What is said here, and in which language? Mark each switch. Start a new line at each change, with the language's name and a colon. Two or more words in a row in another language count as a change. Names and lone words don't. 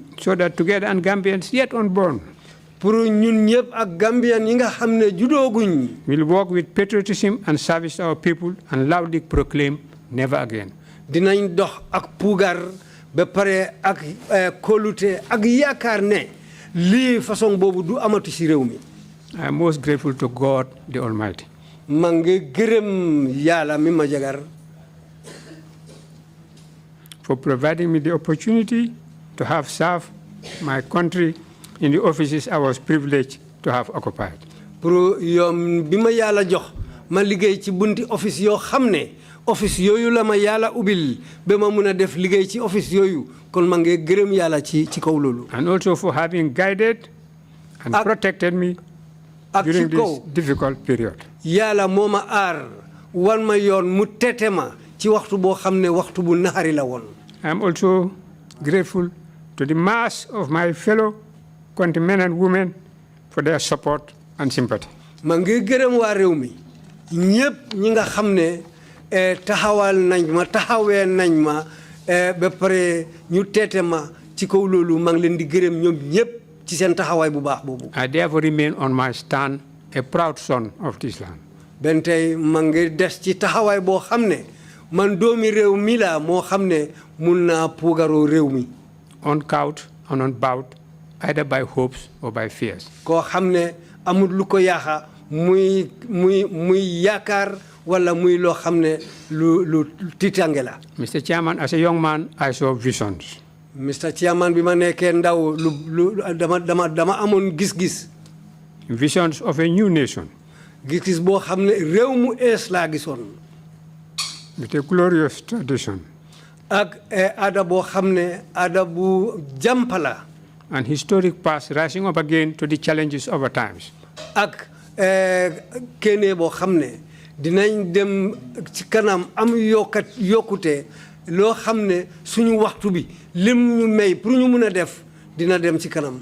English: So that together and Gambians yet unborn.
Wolof: Pour ñun ñëpp ak Gambian yi nga xam ne judooguñ.
English: We'll work with patriotism and service to our people and loudly proclaim never again.
Wolof: Dinañ dox ak puugar ba pare ak kóolute ak yaakaar ne lii façon boobu du amatu ci réew mi.
English: I am most grateful to God the Almighty.
Wolof: maa ngi gërëm Yàlla mi ma jagar.
English: For providing me the opportunity to have served my country in the offices I was privileged to have occupied.
Wolof: Pour yoom bi ma Yàlla jox ma liggéey ci bunti office yoo xam ne office yooyu la ma Yàlla ubbil ba ma mun a def liggéey ci office yooyu kon ma ngi gërëm Yàlla ci kaw loolu.
English: And also for having guided and protected me during this difficult period.
Wolof: Yàlla moo ma aar wan ma yoon mu tete ma ci waxtu boo xam ne waxtu bu naxari la woon.
English: I am also grateful to the mass of my fellow countrymen and women for their support and sympathy.
Wolof: Ma ngi gërëm waa réew mi ñëpp ñi nga xam ne taxawal nañ ma taxawee nañ ma ba pare ñu teete ma ci kaw loolu ma ngi leen di gërëm ñoom ñëpp ci seen taxawaay bu baax boobu.
English: I therefore remain on my stand a proud son of this land.
Wolof: Ben tey ma ngi des ci taxawaay boo xam ne man doomi réew mi la moo xam ne mun naa puugaroo réew mi.
English: Uncowed and unbowed either by hopes or by fears.
Wolof: Koo xam ne amul lu ko yaaxa muy yaakaar wala muy loo xam ne lu tiitange la.
English: Mr. Chairman, as a young man, I saw visions. Mr. Chairman,
Wolof: bi ma nekkee ndaw dama amoon gis-gis.
English: Visions of a new nation.
Wolof: Gis-gis boo xam ne réew mu ees laa gisoon.
English: With a glorious tradition.
Wolof: Ak aada boo xam ne aada bu jàmpala.
English: An historic past rising up again to the challenges of our times.
Wolof: Ak kene boo xam ne dinañ dem ci kanam am yokkute loo xam ne suñu waxtu bi lim ñu may pour ñu mun a def dina dem ci kanam.